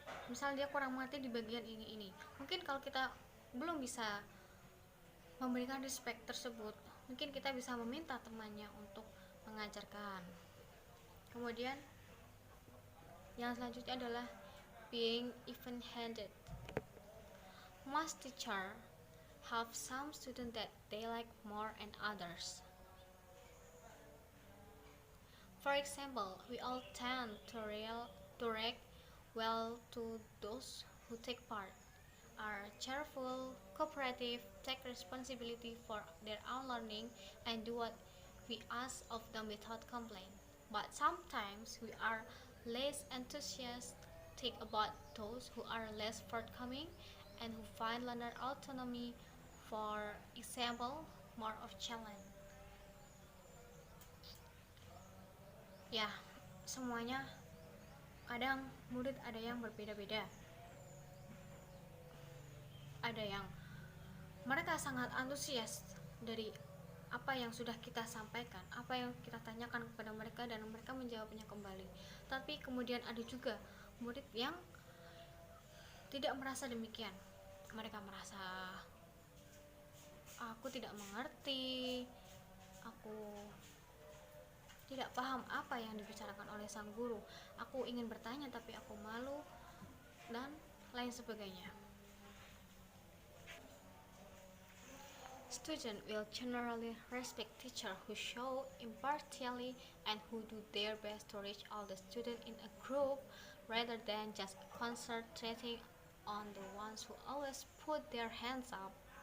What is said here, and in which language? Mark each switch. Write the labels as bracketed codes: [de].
[id] Misal dia kurang mengerti di bagian ini, mungkin kalau kita belum bisa memberikan respect tersebut, mungkin kita bisa meminta temannya untuk mengajarkan. Kemudian yang selanjutnya adalah [en] being even-handed. Most teachers have some students that they like more and others. For example, we all tend to react well to those who take part, are cheerful, cooperative, take responsibility for their own learning, and do what we ask of them without complaint. But sometimes we are less enthusiastic about those who are less forthcoming and who find learner autonomy, for example, more of challenge. [id] Ya, semuanya kadang murid ada yang berbeda-beda. Ada yang mereka sangat antusias dari apa yang sudah kita sampaikan, apa yang kita tanyakan kepada mereka, dan mereka menjawabnya kembali. Tapi kemudian ada juga murid yang tidak merasa demikian. Mereka merasa, aku tidak mengerti, aku tidak paham apa yang dibicarakan oleh sang guru, aku ingin bertanya tapi aku malu, dan lain sebagainya. [en] Students will generally respect teachers who show impartiality and who do their best to reach all the students in a group, rather than just concentrating on the ones who always put their hands up.